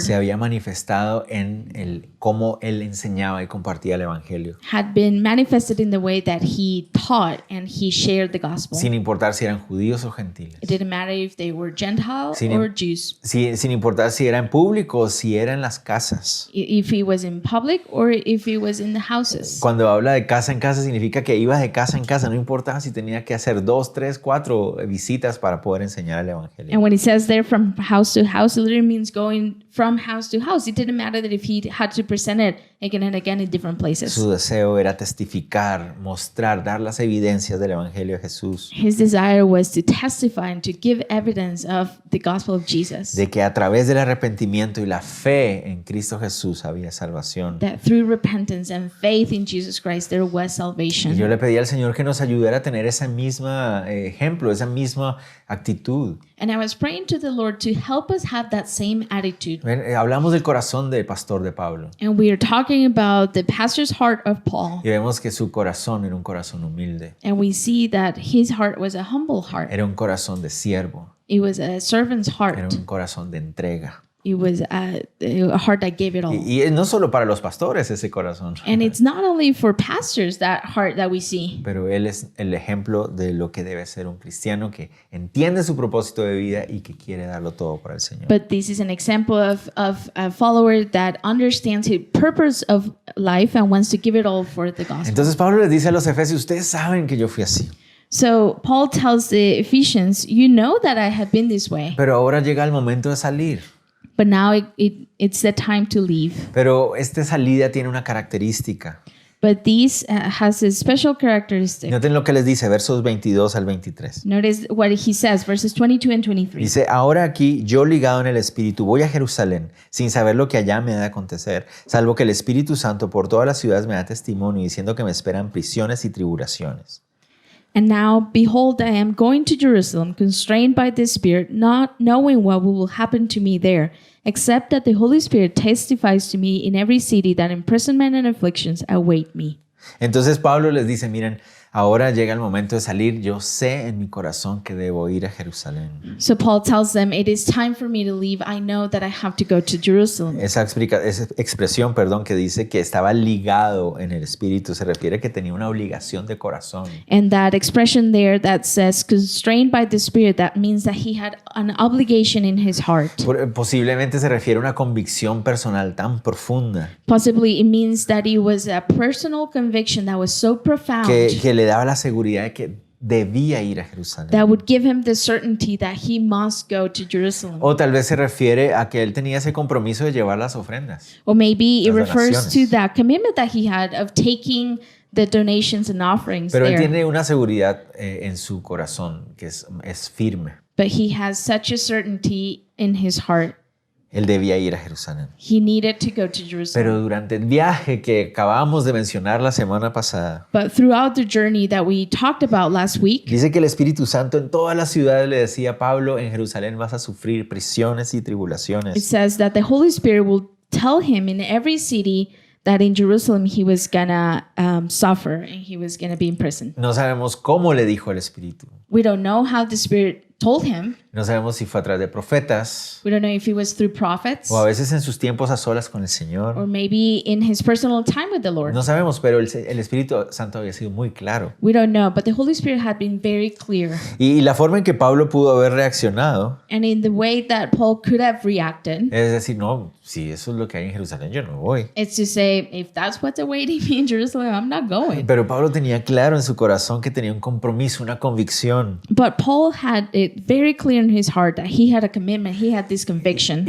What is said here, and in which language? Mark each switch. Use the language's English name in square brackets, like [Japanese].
[Spanish] se había manifestado en cómo él enseñaba y compartía el Evangelio. [English] had been manifested in the way that he taught and he shared the gospel. [Spanish] Sin importar si eran judíos o gentiles. [English] It didn't matter if they were Gentile [Spanish] Sin [English] or Jews, [Spanish] Sin importar si era en público o si era en las casas. [English] if he was in public or if he was in the houses. [Spanish] Cuando habla de casa en casa significa que iba de casa en casa, no importaba si tenía que hacer 2, 3, 4 visitas para poder enseñar el Evangelio. [English] And when he says there from house to house, it literally means going from house to house. It didn't matter that if he had to present it again and again in different places. [Spanish] Su deseo era testificar, mostrar, dar las evidencias del Evangelio de Jesús. [English] His desire was to testify and to give evidence of the gospel of Jesus. [Spanish] De que a través del arrepentimiento y la fe en Cristo Jesús había salvación. [English] That through repentance and faith in Jesus Christ there was [Spanish] Y yo [English] salvation. [Spanish] le pedí al Señor que nos ayudara a tener ese mismo ejemplo, esa misma actitud. [English] And I was praying to the Lord to help us have that same attitude. [Spanish] Ven, hablamos del corazón del pastor de Pablo [English] And we are talking about the pastor's heart of Paul. [Spanish] y vemos que su corazón era un corazón humilde, [English] And we see that his heart was a humble heart. [Spanish] era un corazón de siervo, [English] It was a servant's [Spanish] era [English] heart. [Spanish] un corazón de entrega. [English] It was a heart that gave it all. [Spanish] Y no solo para los pastores ese corazón, [English] And it's not only for pastors that heart that we see, [Spanish] pero él es el ejemplo de lo que debe ser un cristiano que entiende su propósito de vida y que quiere darlo todo para el Señor. [English] but this is an example of a follower that understands his purpose of life and wants to give it all for the gospel. [Spanish] Entonces Pablo les dice a los efesios, ustedes saben que yo fui así, [English] So Paul tells the Ephesians, you know that I have been this way, [Spanish] pero ahora llega el momento de salir. [English] but now it's the time to leave. [Spanish] Pero esta salida tiene una característica. [English] But this has a special characteristic. [Spanish] Noten lo que les dice, versos 22 al 23. [English] Notice what he says, verses 22 and 23. [Spanish] Dice, ahora aquí yo ligado en el Espíritu voy a Jerusalén sin saber lo que allá me ha de acontecer, salvo que el Espíritu Santo por todas las ciudades me da testimonio diciendo que me esperan prisiones y tribulaciones. [English] And now, behold, I am going to Jerusalem, constrained by the Spirit, not knowing what will happen to me there, except that the Holy Spirit testifies to me in every city that imprisonment and afflictions await me. [Spanish] Entonces Pablo les dice, miren, ahora llega el momento de salir, yo sé en mi corazón que debo ir a Jerusalén. [English] So Paul tells them, it is time for me to leave. I know that I have to go to Jerusalem. [Spanish] Esa expresión, que dice que estaba ligado en el Espíritu, se refiere a que tenía una obligación de corazón. [English] And that expression there that says constrained by the Spirit, that means that he had an obligation in his heart. [Spanish] Posiblemente se refiere a una convicción personal tan profunda [English] Possibly it means that it was a personal conviction that was so profound [Spanish] que le daba la seguridad de que debía ir a Jerusalén. [English] that would give him the certainty that he must go to Jerusalem. [Spanish] O tal vez se refiere a que él tenía ese compromiso de llevar las ofrendas. [English] Or maybe it [Spanish] Las [English] refers [Spanish] donaciones. [English] to that commitment that he had of taking the donations and offerings [Spanish] Pero él [English] there. [Spanish] tiene una seguridad en su corazón que es firme. [English] But he has such a certainty in his heart. [Spanish] Él debía ir a Jerusalén. [English] He needed to go to Jerusalem. [Spanish] Pero durante el viaje que acabamos de mencionar la semana pasada, [English] But throughout the journey that we talked about last week, [Spanish] dice que el Espíritu Santo en todas las ciudades le decía a Pablo, en Jerusalén vas a sufrir prisiones y [English] it [Spanish] tribulaciones. [English] says that the Holy Spirit will tell him in every city that in Jerusalem he was gonna suffer and he was gonna be in prison. [Spanish] No sabemos cómo le dijo el Espíritu. [English] We don't know how the Spirit told him. [Spanish] No sabemos si fue a través de profetas [English] We don't know if it was through prophets [Spanish] o a veces en sus tiempos a solas con el [English] or [Spanish] Señor. [English] maybe in his personal time with the Lord. [Spanish] No sabemos, pero el Espíritu Santo había sido muy claro. [English] We don't know, but the Holy Spirit had been very clear. [Spanish] Y la forma en que Pablo pudo haber reaccionado, [English] And in the way that Paul could have reacted, [Spanish] es decir, no, si eso es lo que hay en Jerusalén, yo no voy. [English] it's to say, if that's what's awaiting me in Jerusalem, I'm not going. [Spanish] Pero Pablo tenía claro en su corazón que tenía un compromiso, una convicción. [English] But Paul had it very clear in his heart that he had a commitment, he had this conviction.